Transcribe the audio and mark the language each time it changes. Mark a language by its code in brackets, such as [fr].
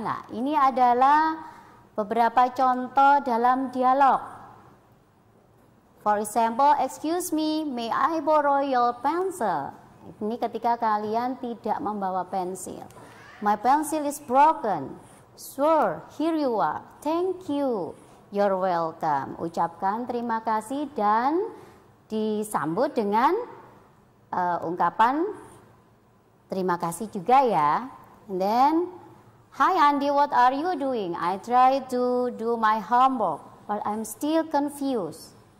[id] Nah, ini adalah beberapa contoh dalam dialog. [en] For example, excuse me, may I borrow your pencil? [id] Ini ketika kalian tidak membawa pensil. [en] My pencil is broken. Sure, here you are. Thank you. You're welcome. [id] Ucapkan terima kasih dan disambut dengan ungkapan terima kasih juga ya. [en] And then, hi Andy, what are you doing? I try to do my homework, but I'm still confused.